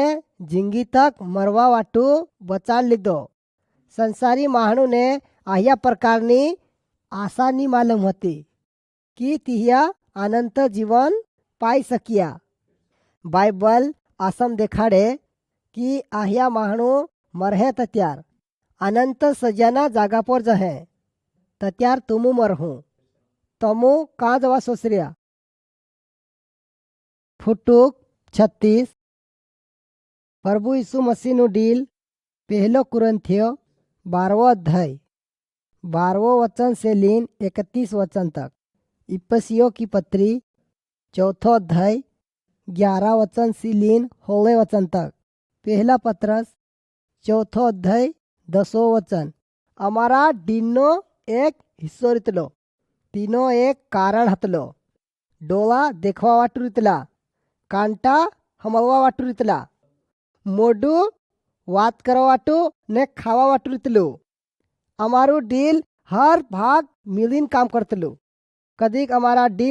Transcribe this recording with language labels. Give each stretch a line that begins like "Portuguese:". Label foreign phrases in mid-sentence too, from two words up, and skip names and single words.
Bhili: जिंदगी तक मरवा वाटू बचाड़ लीधो संसारी माहणु ने आह्या प्रकारनी आशा नहीं मालूम होती कि तिह्या अनंत जीवन पाई सकिया बाइबल आसम देखाड़े कि आह्या माहणु मरहे तत्यार अनंत सजाना जागा पर जहे तत्यार तुमू मरहूँ तमू कहाँ जवा सोचरिया फुटुक 36 प्रभु यीशु मसीह नु डील पहलो कुरिन्थियो 12 अध्याय 12 वचन से लीन 31 वचन तक इफिसियों की पत्री 4 अध्याय 11 वचन से लीन 16 वचन तक पहला पत्रस 4 अध्याय 10 वचन अमारा डीनो एक हिस्सो रीतलो तीनो एक कारण हतलो डोळा देखवा वाटू रीतला कांटा हमलवा वाटू रीतला मोडू वात करवा वाटू ने खावा वाटू रीतलू अमारू डील हर भाग मिलीन काम करतलू कदीक अमारा डीन